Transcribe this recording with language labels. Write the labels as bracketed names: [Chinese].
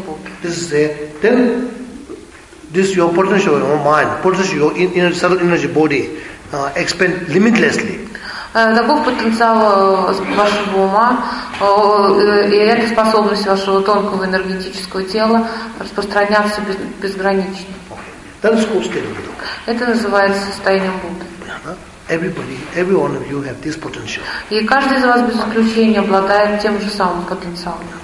[Russian] Будды. [English] This your potential, your mind, potential, your inner subtle energy body, expand limitlessly. [Russian] Таков потенциал вашего ума, и эта способность вашего тонкого энергетического тела распространяться безгранично. [English] That's called state of Buddha. [Russian] Это называется состоянием Будды. [English] Everybody, every one of you have this potential. [Russian] И каждый из вас без исключения обладает тем же самым потенциалом.